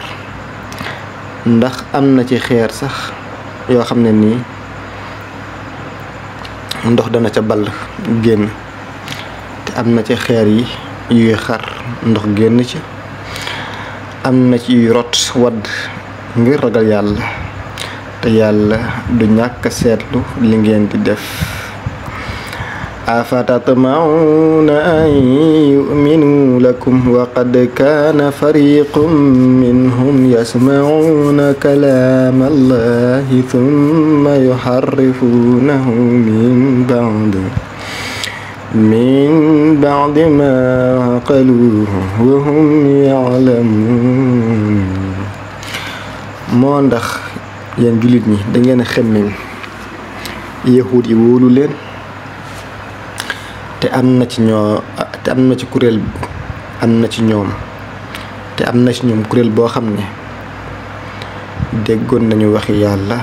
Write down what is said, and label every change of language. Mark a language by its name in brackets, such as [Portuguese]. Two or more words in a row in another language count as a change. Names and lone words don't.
[Wolof] ndax am na ci xeer sax yoo xam ne nii ndox dana ca ball génn, te am na ci xeer yi yuy xar ndox génn ci, am na ci yuy rot wadd ngir ragal yàlla, te yàlla du ñàkk a seetlu li ngeen di def. [Arabic] أفتطمعون أن يؤمنوا لكم وقد كان فريق منهم يسمعون كلام الله ثم يحرفونه من بعد ما عقلوه وهم يعلمون. [Wolof] moo ndax yéen jullit ñi da ngeen a xemmem yahuud yi wóolu leen te am na ci kuréel am na ci ñoom kuréel boo xam ne déggoon nañu waxi yàlla